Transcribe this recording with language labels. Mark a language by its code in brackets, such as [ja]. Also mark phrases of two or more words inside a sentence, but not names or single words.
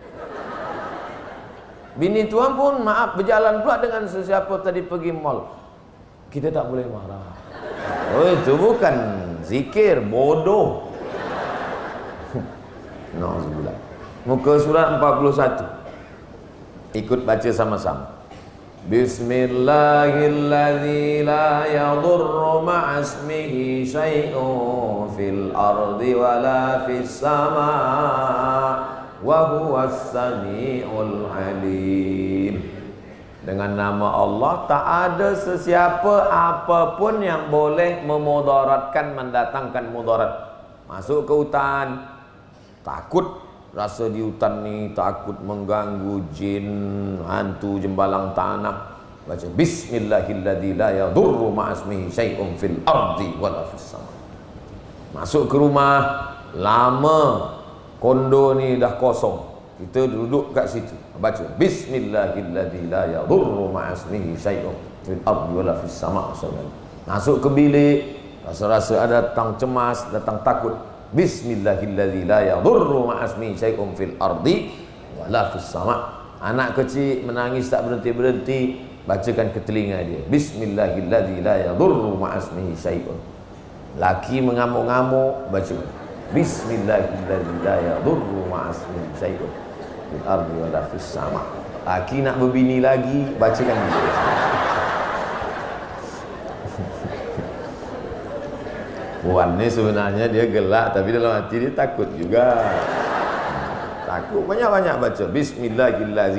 [ms] Bini tuan pun maaf berjalan pula dengan sesiapa tadi pergi mall. Kita tak boleh marah. Oh, itu bukan zikir, bodoh. Nauzubillah. Muka surat 41. Ikut baca sama-sama. [ar] بسم الله الذي لا يضر مع اسمه شيء في الأرض ولا في السماء وهو السميع العليم. [ms] Dengan nama Allah tak ada sesiapa apapun yang boleh memudaratkan, mendatangkan mudarat. Masuk ke hutan, takut rasa di hutan ni, takut mengganggu jin, hantu, jembalang tanah, baca [ar] بسم الله الذي لا يضر مع اسمه شيء في الأرض ولا في السماء'. [ms] Masuk ke rumah, lama kondo ni dah kosong, kita duduk kat situ, baca [ar] بسم الله الذي لا يضر مع اسمه شيء في الأرض ولا في السماء'. [ms] Masuk ke bilik, rasa-rasa ada datang cemas, datang takut, [ar] بسم الله الذي لا يضر مع اسمه شيء في الأرض ولا في السماء'. [ms] Anak kecil menangis tak berhenti-berhenti, bacakan ke telinga dia [ar] بسم الله الذي لا يضر مع اسمه شيء. [ms] Laki mengamuk-ngamuk, baca [ar] بسم الله الذي لا يضر مع اسمه شيء في الأرض ولا في السماء'. [ms] Laki nak berbini lagi, bacakan dia. Puan ni sebenarnya dia gelak, tapi dalam hati dia takut juga. Takut, banyak-banyak baca bismillahirrahmanirrahim.